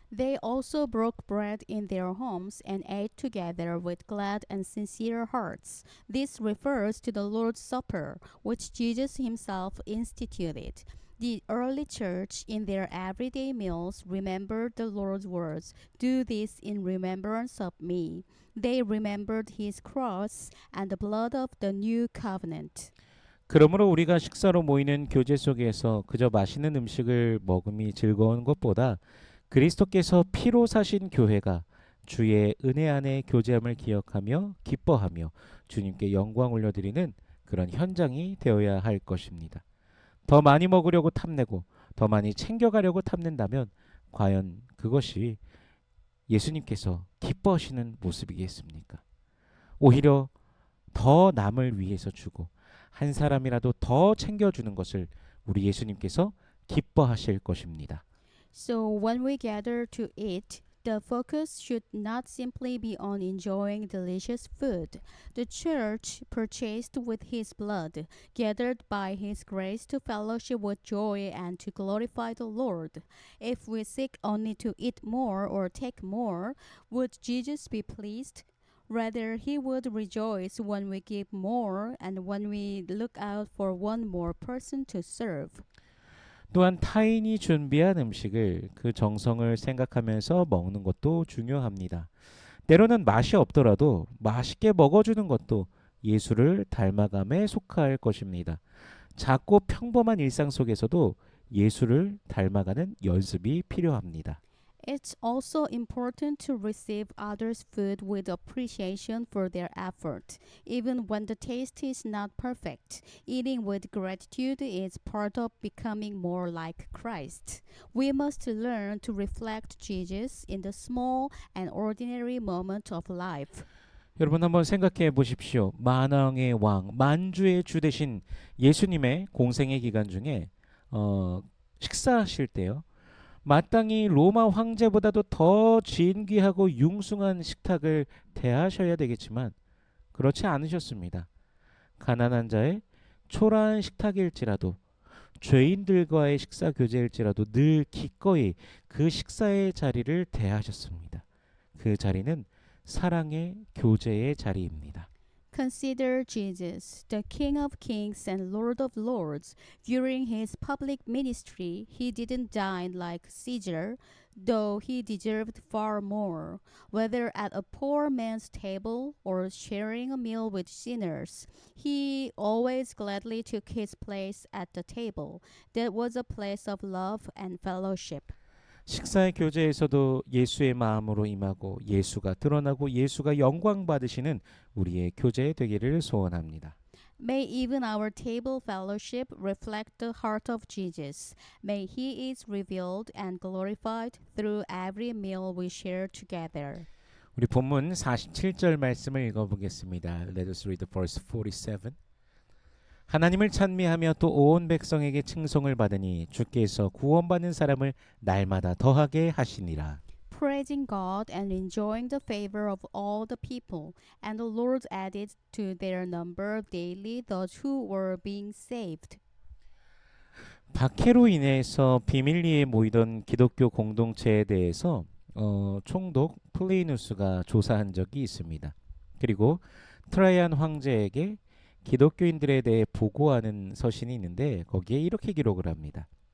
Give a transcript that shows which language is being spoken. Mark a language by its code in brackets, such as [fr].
[en] They also broke bread in their homes and ate together with glad and sincere hearts. This refers to the Lord's Supper, which Jesus himself instituted. The early church, in their everyday meals, remembered the Lord's words, "Do this in remembrance of me." They remembered his cross and the blood of the new covenant. [ko] 그러므로 우리가 식사로 모이는 교제 속에서 그저 맛있는 음식을 먹음이 즐거운 것보다 그리스도께서 피로 사신 교회가 주의 은혜 안에 교제함을 기억하며 기뻐하며 주님께 영광 올려드리는 그런 현장이 되어야 할 것입니다. 더 많이 먹으려고 탐내고 더 많이 챙겨가려고 탐낸다면 과연 그것이 예수님께서 기뻐하시는 모습이겠습니까? 오히려 더 남을 위해서 주고 한 사람이라도 더 챙겨주는 것을 우리 예수님께서 기뻐하실 것입니다. [en] So when we gather to eat, the focus should not simply be on enjoying delicious food. The church, purchased with his blood, gathered by his grace to fellowship with joy and to glorify the Lord. If we seek only to eat more or take more, would Jesus be pleased? Rather, he would rejoice when we give more and when we look out for one more person to serve. [ko] 또한 타인이 준비한 음식을 그 정성을 생각하면서 먹는 것도 중요합니다. 때로는 맛이 없더라도 맛있게 먹어주는 것도 예수를 닮아감에 속할 것입니다. 작고 평범한 일상 속에서도 예수를 닮아가는 연습이 필요합니다. [en] It's also important to receive others' food with appreciation for their effort. Even when the taste is not perfect, eating with gratitude is part of becoming more like Christ. We must learn to reflect Jesus in the small and ordinary moment of life. [ko] 여러분 한번 생각해 보십시오. 만왕의 왕, 만주의 주 되신 예수님의 공생의 기간 중에 식사하실 때요. 마땅히 로마 황제보다도 더 진귀하고 융숭한 식탁을 대하셔야 되겠지만 그렇지 않으셨습니다. 가난한 자의 초라한 식탁일지라도 죄인들과의 식사 교제일지라도 늘 기꺼이 그 식사의 자리를 대하셨습니다. 그 자리는 사랑의 교제의 자리입니다. [en] Consider Jesus, the King of Kings and Lord of Lords. During his public ministry, he didn't dine like Caesar, though he deserved far more. Whether at a poor man's table or sharing a meal with sinners, he always gladly took his place at the table. That was a place of love and fellowship. [ko] 식사의 교제에서도 예수의 마음으로 임하고 예수가 드러나고 예수가 영광 받으시는 우리의 교제 되기를 소원합니다. [en] May even our table fellowship reflect the heart of Jesus. May he is revealed and glorified through every meal we share together. [ko] 우리 본문 47절 말씀을 읽어보겠습니다. [en] Let us read the verse 47. [ko] 하나님을 찬미하며 또 온 백성에게 칭송을 받으니 주께서 구원받는 사람을 날마다 더하게 하시니라. [en] praising God and enjoying the favor of all the people. And the Lord added to their number daily those who were being saved. [ko] 박해로 인해서 비밀리에 모이던 기독교 공동체에 대해서 총독 플레이누스가 조사한 적이 있습니다. 그리고 트라이안 황제에게 기독교인들에 대해 보고하는 서신이 있는데 거기에 이렇게 기록을 합니다.